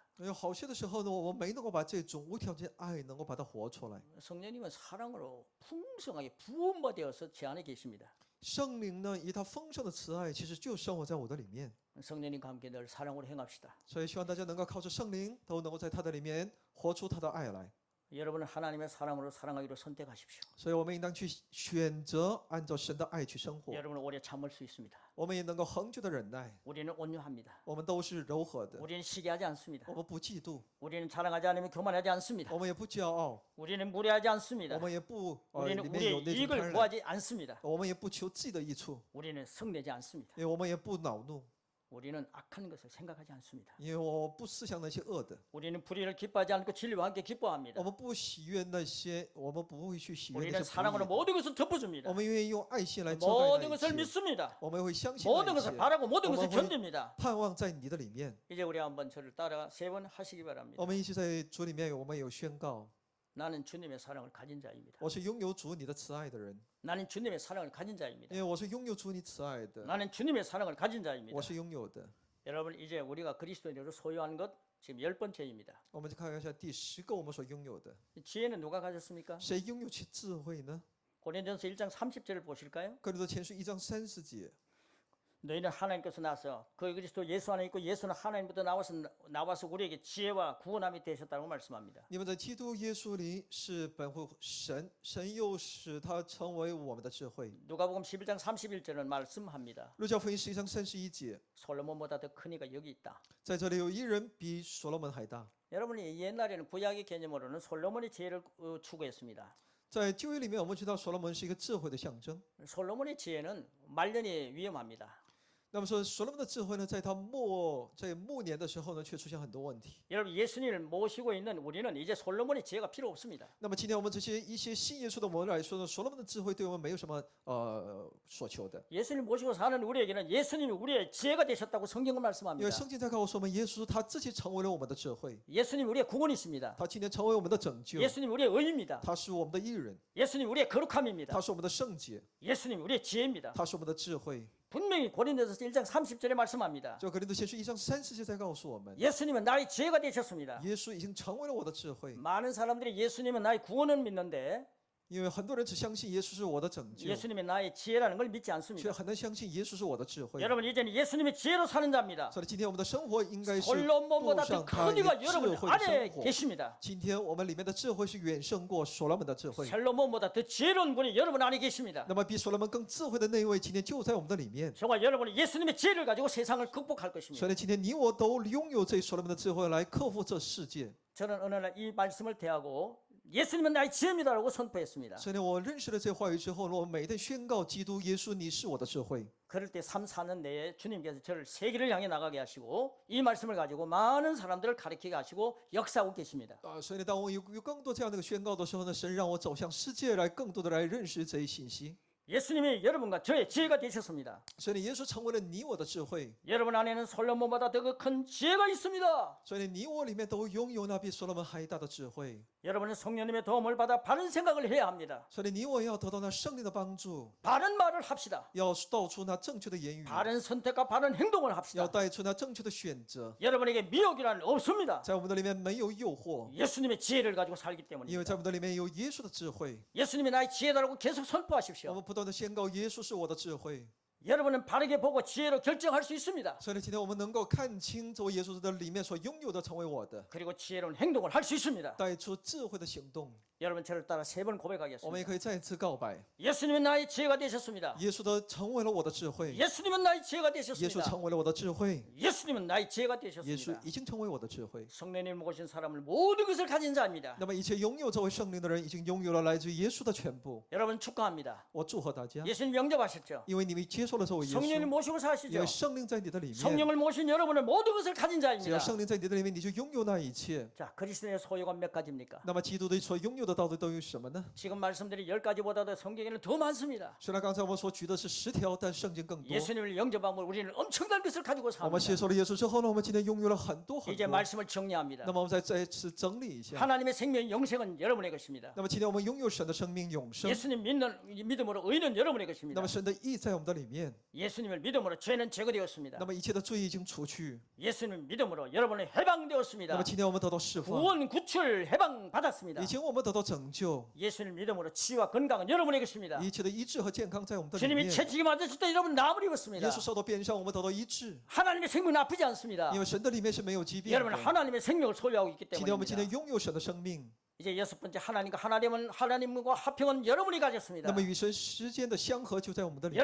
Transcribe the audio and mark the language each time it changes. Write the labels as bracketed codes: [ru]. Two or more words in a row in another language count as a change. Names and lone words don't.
[zh] 有好些的时候呢，我们没能够把这种无条件爱能够把它活出来。 [ko] 성령님은 사랑으로 풍성하게 부음받아서 제 안에 계십니다. [zh] 圣灵呢，以他丰盛的慈爱，其实就生活在我的里面。 [ko] 성령님과 함께 늘 사랑으로 행합시다. [zh] 所以希望大家能够靠着圣灵，都能够在他的里面活出他的爱来。 [ko] 여러분은 하나님의 사랑으로 사랑하기로 선택하십시오. [zh] 所以我们应当去选择按照神的爱去生活。 [ko] 여러분은 오래 참을 수 있습니다. [zh] 我们也能够恒久的忍耐， [ko] 우리는 온유합니다. [zh] 我们都是柔和的， [ko] 우리는 시기하지 않습니다. [zh] 我们不嫉妒， [ko] 우리는 자랑하지 않으면 교만하지 않습니다. [zh] 我们也不骄傲， [ko] 우리는 무례하지 않습니다. [zh] 我们也不 [ko] 우리는 [zh] 里面有 [ko] 우리의 [zh] 那种 [ko] 이익을 [zh] 贪婪， [ko] 구하지 않습니다. [zh] 我们也不求自己的益处， [ko] 우리는 성내지 않습니다. [zh] 因为我们也不恼怒， [ko] 우리는 악한 것을 생각하지 않습니다. [zh] 因为我不思想那些恶的， [ko] 우리는 불의를 기뻐하지 않고 진리와 함께 기뻐합니다. [zh] 我们不喜悦那些，我们不会去喜悦 [ko] 우리는 [zh] 那些不 [ko] 사랑으로 [zh] 义的。 [ko] 모든 것을 덮어줍니다. [zh] 我们愿意用爱心来遮盖 [ko] 모든 [zh] 那 [ko] 것을 [zh] 一切， [ko] 믿습니다. [zh] 我们会相信 [ko] 모든 [zh] 那一 [ko] 것을 [zh] 切， [ko] 바라고 모든 것을 어머니. 견딥니다. [zh] 盼望在你的里面。 [ko] 이제 우리 한번 저를 따라 3번 하시기 바랍니다. [zh] 我们一起在主里面，我们有宣告： [ko] 나는 주님의 사랑을 가진 자입니다. [zh] 我是拥有主你的慈爱的人， [ko] 나는 주님의 사랑을 가진 자입니다. [zh] 因为我是拥有主你慈爱的， [ko] 나는 주님의 사랑을 가진 자입니다. [zh] 我是拥有的。 [ko] 여러분 이제 우리가 그리스도인으로 소유한 것 지금 10번째입니다. [zh] 我们就看一下第10个我们所拥有的， [ko] 지혜는 누가 가졌습니까? [zh] 谁拥有其智慧呢？ [ko] 고린도전서 1장 30절을 보실까요? [zh] 哥林多前书1章30节， [ko] 너희는 하나님께서 나서 그 그리스도 예수 안에 있고 예수는 하나님부터 나와서 우리에게 지혜와 구원함이 되셨다고 말씀합니다. [zh] 你们在基督耶稣里是本乎神，神又使他成为我们的智慧。 [ko] 누가복음 11장 31절은 말씀합니다. [zh] 路加福音11章31节， [ko] 솔로몬보다 더 큰 이가 여기 있다. [zh] 在这里有一人比所罗门还大。 [ko] 여러분이 옛날에는 구약의 개념으로는 솔로몬의 지혜를 추구했습니다. [zh] 在旧约里面，我们知道所罗门是一个智慧的象征。 [ko] 솔로몬의 지혜는 말년이 위험합니다. [zh] 那么说，所罗门的智慧呢，在末年的时候呢，却出现很多问题。 [ko] 여러분 예수님을 모시고 있는 우리는 이제 솔로몬의 지혜가 필요 없습니다. [zh] 那么今天我们这些一些信耶稣的我们来说呢，所罗门的智慧对我们没有什么所求的， [ko] 예수님 모시고 사는 우리에게는 예수님이 우리의 지혜가 되셨다고 성경은 [zh] 因为 [ko] 말씀합니다. [zh] 圣经在告诉我们，耶稣他自己成为了我们的智慧， [ko] 예수님 우리의 구원이십니다. [zh] 他今天成为我们的拯救， [ko] 예수님 우리의 의입니다. [zh] 他是我们的义人， [ko] 예수님 우리의 거룩함입니다. [zh] 他是我们的圣洁， [ko] 예수님 우리의 지혜입니다. [zh] 他是我们的智慧。 [ko] 분명히 고린도전서 1장 30절에 말씀합니다. [zh] 就格林多前书1章30节在告诉我们， [ko] 예수님은 나의 지혜가 되셨습니다. [zh] 耶稣已经成为了我的智慧。 [ko] 많은 사람들이 예수님은 나의 구원을 믿는데 [zh] 因为很多人只相信耶稣是我的拯救， [ko] 예수님이 나의 지혜라는 걸 믿지 [zh] 却 [ko] 않습니다. [zh] 很难相信耶稣是我的智慧。 [ko] 여러분 이제는 예수님의 지혜로 사는 자입니다. [zh] 所以今天我们的生活应该是 [ko] 솔로몬보다 [zh] 过 [ko] 더 [zh] 上他 [ko] 큰 [zh] 一 [ko] 이가 [zh] 个智 [ko] 여러분 [zh] 慧的 [ko] 안에 [zh] 生活。 [ko] 계십니다. [zh] 今天我们里面的智慧是远胜过所罗门的智慧。 [ko] 솔로몬보다 더 지혜로운 분이 여러분 안에 계십니다. [zh] 那么比所罗门更智慧的那一位，今天就在我们的里面。 [ko] 정말 여러분은 예수님의 지혜를 가지고 세상을 극복할 것입니다. [zh] 所以今天你我都拥有这所罗门的智慧来克服这世界。 [ko] 저는 어느 날 이 말씀을 대하고 예수님은 나의 지혜입니다라고 선포했습니다. [zh] 所以呢，我认识了这话语之后呢，我每天宣告基督耶稣，你是我的智慧。 [ko] 그럴 때 3, 4년 내에 주님께서 저를 세계를 향해 나가게 하시고 이 말씀을 가지고 많은 사람들을 가르치게 하시고 역사하고 계십니다. [zh] 所以呢，当我有更多这样的一个宣告的时候呢，神让我走向世界来，更多的来认识这一信息。 [ko] 예수님이 여러분과 저의 지혜가 되셨습니다. [zh] 所以呢，耶稣成为了你我的智慧。 [ko] 여러분 안에는 솔로몬보다 더 큰 지혜가 있습니다. [zh] 所以呢，你我里面都拥有那比所罗门还大的智慧。 [ko] 여러분은 성령님의 도움을 받아 바른 생각을 해야 합니다. [zh] 所以呢，你我要得到那圣灵的帮助， [ko] 바른 말을 합시다. [zh] 要道出那正确的言语， [ko] 바른 선택과 바른 행동을 [zh] 要 [ko] 합시다. [zh] 带出那正确的选择。 [ko] 여러분에게 미혹이란 없습니다. [zh] 在我们的里面没有诱惑， [ko] 예수님의 지혜를 가지고 살기 [zh] 因为 [ko] 때문입니다. [zh] 在我们的里面有耶稣的智慧。 [ko] 예수님이 나의 지혜다라고 계속 [zh] 我 [ko] 선포하십시오. [zh] 们不断的宣告，耶稣是我的智慧。 [ko] 여러분은 바르게 보고 지혜로 결정할 수 있습니다. [zh] 所以今天我们能够看清作为耶稣的里面所拥有的成为我的， [ko] 그리고 지혜로운 행동을 할 수 있습니다. [zh] 带出智慧的行动。 [ko] 여러분 저를 따라 3번 [zh] 我们也 [ko] 고백하겠습니다. [zh] 可以再一次告白， [ko] 예수님은 나의 지혜가 되셨습니다. [zh] 耶稣的成为了我的智慧， [ko] 예수님은 나의 지혜가 [zh] 耶稣 [ko] 되셨습니다. [zh] 成为了我的智慧， [ko] 예수님은 나의 지혜가 [zh] 耶稣 [ko] 되셨습니다. [zh] 已经成为我的智慧。 [ko] 성령님 모신 사람을 모든 것을 가진 자입니다. [zh] 那么一切拥有这位圣灵的人，已经拥有了来自于耶稣的全部。 [ko] 여러분 축하합니다. [zh] 我祝贺大家， [ko] 예수님 영접하셨죠? [zh] 因为你们接受了这位耶 [ko] 성령님 [zh] 稣， [ko] 모시고 [zh] 因 [ko] 사시죠? [zh] 为圣灵在你的里面， [ko] 성령을 모신 여러분은 모든 것을 가진 [zh] 只要 [ko] 자입니다. [zh] 圣灵在你的里面，你就拥有那一切。 [ko] 자, 그리스도의 소유가 몇 가지입니까? [zh] 那么基督的所拥有的到底都有什么呢？ [ko] 지금 말씀드린 10가지보다도 성경에는 더 많습니다. [zh] 虽然刚才我们所举的是10条，但圣经更多。 [ko] 예수님을 영접하면 우리는 엄청난 것을 가지고 [zh] 我们接 [ko] 삽니다. [zh] 受了耶稣之后呢，我们今天拥有了很多很 [ko] 이제 [zh] 多。 [ko] 말씀을 정리합니다. [zh] 那么我们再一次整理一下。 [ko] 하나님의 생명 영생은 여러분의 것입니다. [zh] 那么今天我们拥有神的生命永生， [ko] 예수님 믿음으로 의는 여러분의 [zh] 那 [ko] 것입니다. [zh] 么神的义在我们的里面， [ko] 예수님을 믿음으로 죄는 제거되었습니다. [zh] 那么一切的罪已经除去。 [ko] 예수님 믿음으로 여러분은 [zh] 那 [ko] 해방되었습니다. [zh] 么今天我们得到释放， [ko] 구원, 구출, 해방 받았습니다. [zh] 以前我们得到拯救， [ko] 예수님 믿음으로 치유와 건강은 여러분의 것입니다. [zh] 一切的医治和健康在我们的里 [ko] 주님이 [zh] 面。 [ko] 채찍이 맞으실 때 여러분 나무를 [zh] 耶 [ko] 입었습니다. [zh] 稣受到鞭伤，我们得到医治， [ko] 하나님의 생명은 아프지 않습니다. [zh] 因为神的里面是没有疾病 [ko] 여러분 [zh] 的。 [ko] 하나님의 생명을 소유하고 있기 [zh] 今天我们今 [ko] 때문입니다. [zh] 天拥有神的生命， [ko] 이제 6번째 하나님과 화평은 여러분이 가졌습니다. [zh] 那么与神之间的相合就在我们的里